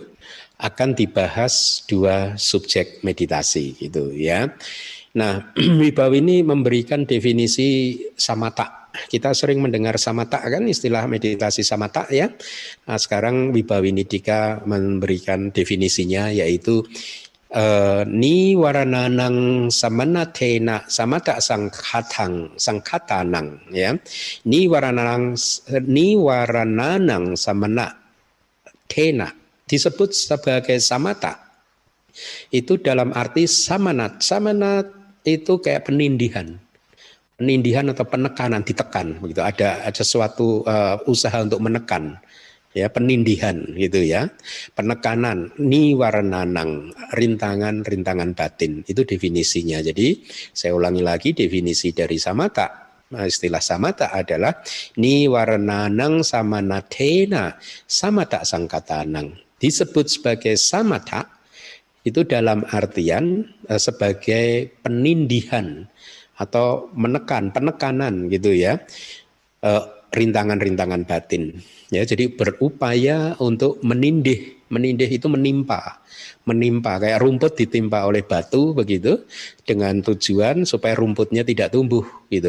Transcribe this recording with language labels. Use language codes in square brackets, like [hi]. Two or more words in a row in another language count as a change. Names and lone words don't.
[id] Akan dibahas dua subjek meditasi gitu ya. Nah, Wibhawa ini memberikan definisi samatha. Kita sering mendengar samatha kan, istilah meditasi samatha ya. [pi] Nah, sekarang Wibhawinidika memberikan definisinya, yaitu niwarananang samanathena samatha sangkhatanang ya. Niwarananang samanathena [id] disebut sebagai samatha itu dalam arti samanat. Samanat itu kayak penindihan atau penekanan, ditekan begitu. Ada suatu usaha untuk menekan ya, penindihan gitu ya, penekanan. Niwarananang, rintangan batin, itu definisinya. Jadi saya ulangi lagi definisi dari samatha. Nah, istilah samatha adalah [pi] niwarananang samanathena samatha sangkatanang. [id] Disebut sebagai samatha itu dalam artian sebagai penindihan atau penekanan gitu ya, rintangan batin ya. Jadi berupaya untuk menindih itu menimpa kayak rumput ditimpa oleh batu begitu, dengan tujuan supaya rumputnya tidak tumbuh gitu.